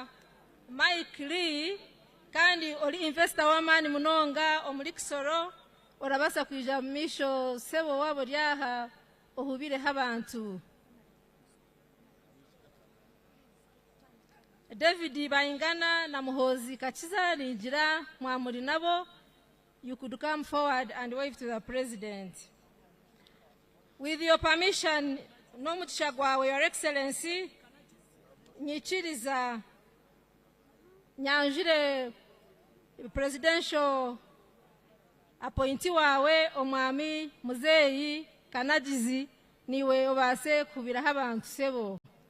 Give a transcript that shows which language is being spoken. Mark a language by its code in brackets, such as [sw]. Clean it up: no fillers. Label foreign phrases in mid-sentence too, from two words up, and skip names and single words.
[nyn] Mike Lee kandi oli investor wamani munonga omuli Kisoro orabasa kwijamisho sebo wabo lyaha ohubire habantu. David Bayingana na Muhozi Kachiza Nijira mwamuri nabo, [en] you could come forward and wave to the President. With your permission, [nyn] no muchagwa, [en] Your Excellency, [nyn] nyichiriza nyanjire [en] presidential appointee [nyn] wawe omwami muzeyi Kanagizi niwe obase kubira habantu sebo.